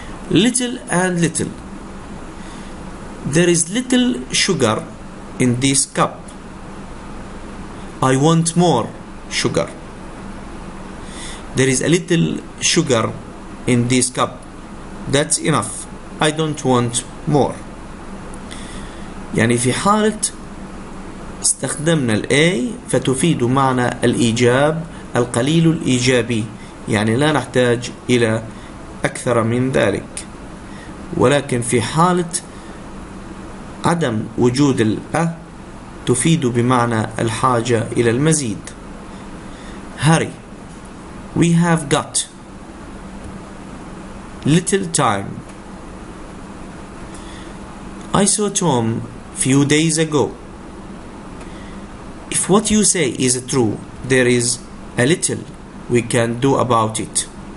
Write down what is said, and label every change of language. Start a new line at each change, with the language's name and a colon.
English: Little and little. There is little sugar in this cup. I want more sugar. There is a little sugar in this cup. That's enough, I don't want more.
Arabic: يعني في حالة استخدمنا ال A فتفيد معنى الإيجاب القليل الإيجابي، يعني لا نحتاج إلى أكثر من ذلك. ولكن في حالة عدم وجود ال A تفيد بمعنى الحاجة إلى المزيد.
English: Hurry, we have got little time. I saw Tom few days ago. If what you say is true, there is a little we can do about it.